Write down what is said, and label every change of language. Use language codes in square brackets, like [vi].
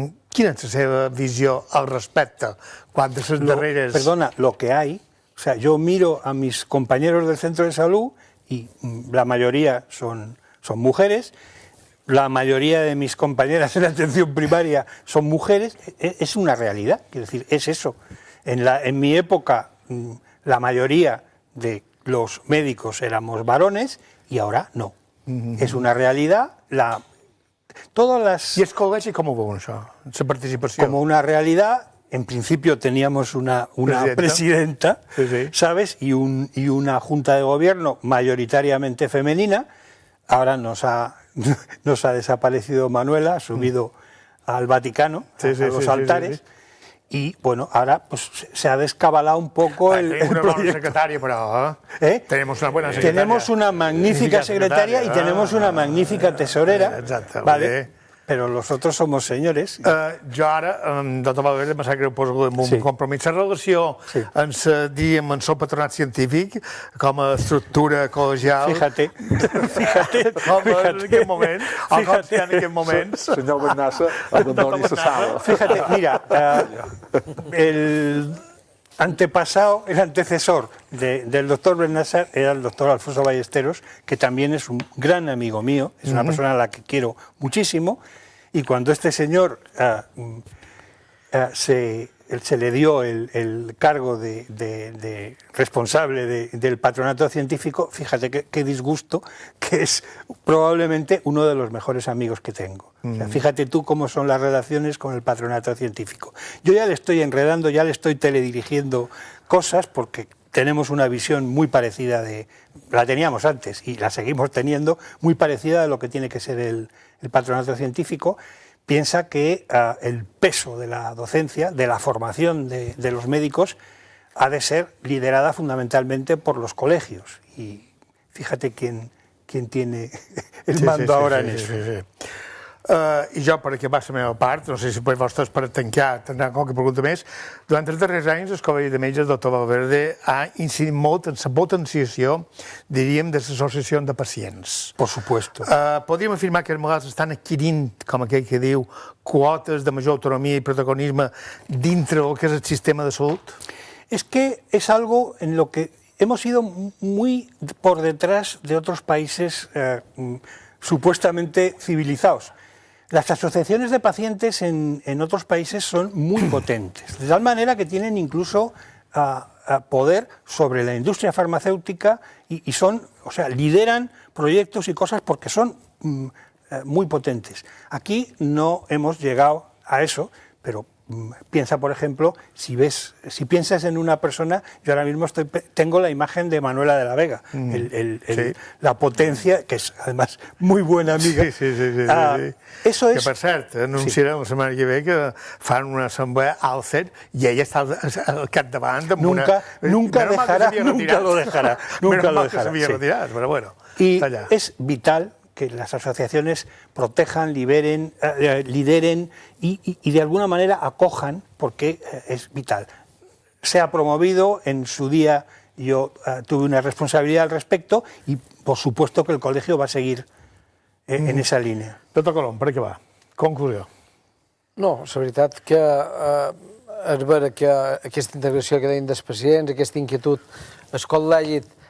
[ca] Quina és la seva visió al respecte? Quan de les darreres... [es] Perdona, lo que hay, o sea, yo miro a mis compañeros del centro de salud y la mayoría son mujeres, la mayoría de mis compañeras en la atención primaria son mujeres, es una realidad, quiero decir, es eso. En mi época la mayoría de los médicos éramos varones y ahora no. Es una realidad. Todas las... [ca] ¿Y el col·legi com ho veuen això, la participació? [es] Como una realidad. En principio teníamos una presidenta, ¿sabes? Y una junta de gobierno mayoritariamente femenina. Ahora nos ha desaparecido Manuela, ha subido al Vaticano, a los altares. Y bueno, ahora pues se ha descabalado un poco el proyecto. Secretaria, però, Tenemos una buena secretaria. Tenemos una magnífica secretaria y tenemos una magnífica tesorera. [ca] Exacte. ¿Vale? Però nosaltres som senyores. Jo ara, doctor Valverde, em sap greu posar-lo en un compromís. La relació amb el patronat científic, com a estructura col·legial... [es] Fíjate. [ca] Com en aquest moment, o com si en aquest moment... Senyor Bernassa, abandoni la sala. [es] Fíjate, mira, el antecesor del doctor Bernassa era el doctor Alfonso Ballesteros, que también es un gran amigo mío, es una persona a la que quiero muchísimo, y cuando este señor se le dio el cargo de responsable del patronato científico, fíjate qué disgusto, que es probablemente uno de los mejores amigos que tengo. O sea, fíjate tú cómo son las relaciones con el patronato científico. Yo ya le estoy enredando, ya le estoy teledirigiendo cosas porque tenemos una visión muy parecida la teníamos antes y la seguimos teniendo, muy parecida de lo que tiene que ser el patronato científico. Piensa que el peso de la docencia, de la formación de los médicos, ha de ser liderada fundamentalmente por los colegios. Y fíjate quién tiene el mando ahora en eso. [ca] I jo, per acabar la meva part, no sé si vostès per tancar tindran qualque pregunta més, durant els darrers anys el Col·legi de Metges, doctor Valverde, ha incidit molt en la potenciació, diríem, de l'associació de pacients. [es] Por supuesto. [ca] Podríem afirmar que els malalts estan adquirint, com aquell que diu, quotes de major autonomia i protagonisme dintre del que és el sistema de salut? [es] Es que es algo en lo que hemos ido muy por detrás de otros países supuestamente civilizados. Las asociaciones de pacientes en otros países son muy potentes, de tal manera que tienen incluso poder sobre la industria farmacéutica y son, o sea, lideran proyectos y cosas porque son muy potentes. Aquí no hemos llegado a eso, pero piensa, por ejemplo, si piensas en una persona, yo ahora mismo tengo la imagen de Manuela de la Vega, la potencia, que es además muy buena amiga. Eso es... [ca] Que, per cert, anunciarem la setmana que ve que fan una assemblea al CET i ella està al capdavant amb [es] nunca lo dejará. Nunca lo dejará. Pero bueno, y es vital que las asociaciones protejan, lideren y de alguna manera acojan, porque es vital. Se ha promovido, en su día yo tuve una responsabilidad al respecto y por supuesto que el colegio va a seguir en esa línia. [ca] Doctor Colom, per què va? Conclusió. No, és veritat que és vera que aquesta integració que deien dels pacients, aquesta inquietud, el col·legi